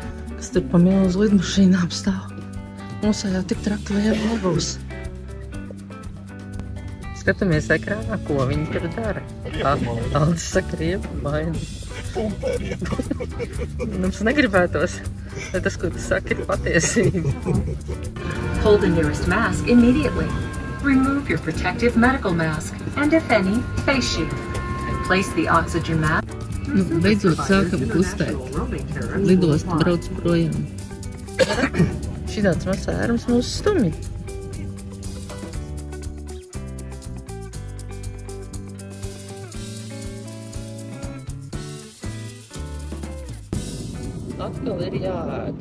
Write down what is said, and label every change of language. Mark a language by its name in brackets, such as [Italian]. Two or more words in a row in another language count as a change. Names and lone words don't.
[Latvian] Kas tur pa milzu lidmašīnām stāv. Mums jau tik traki liela nebūs. Skatāmies ekrānā, ko viņi tur dara. Aldis saka, riepa baini. Mums negribētos, bet tas, ko tu saki, ir patiesība. [English] Hold the nearest mask immediately. Remove your protective medical mask and, if any, face shield. Place the oxygen mask. [Latvian] Nu, beidzot sākam kustēt. Lidosta brauc projām. Šitāds mazs ērums mūs stumj. Atkal ir jāēd.